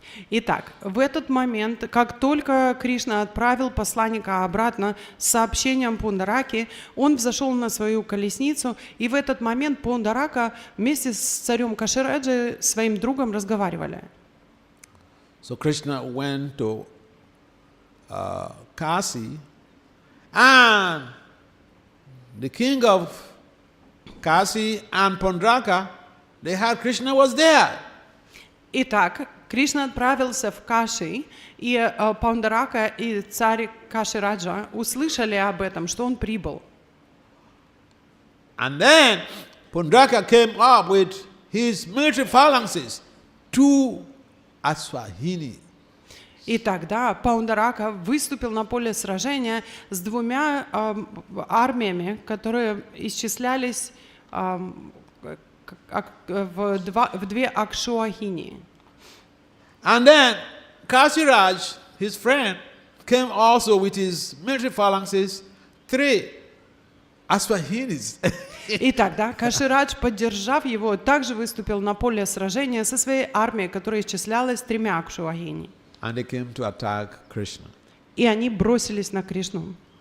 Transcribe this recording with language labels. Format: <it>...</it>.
<ru>Итак, в этот момент, как только Кришна отправил посланника обратно с сообщением Пундараки, он взошел на свою колесницу, и в этот момент Пундарака вместе с царем Кашираджи, своим другом, разговаривали.</ru> <en>So Krishna went to Kasi, and the king of Kasi and Pundaraka, they heard Krishna was there.</en> <ru>Итак, Кришна отправился в Каши, и Пундарака и царь Кашираджа услышали об этом, что он прибыл.</ru> <en>And then Pundaraka came up with his military phalanxes, 2 Aswahini.</en> <ru>И тогда Пундарака выступил на поле сражения с 2 армиями, которые исчислялись в 2 Акшуахини.</ru> <en>And then Kasiraj, his friend, came also with his military phalanxes, 3 Aswahinis.</en> <ru>И тогда Каширадж, поддержав его, также выступил на поле сражения со своей армией, которая исчислялась 3 Акшуахини.</ru> <en>And they came to attack Krishna.</en> <ru>И они бросились на Кришну.</ru>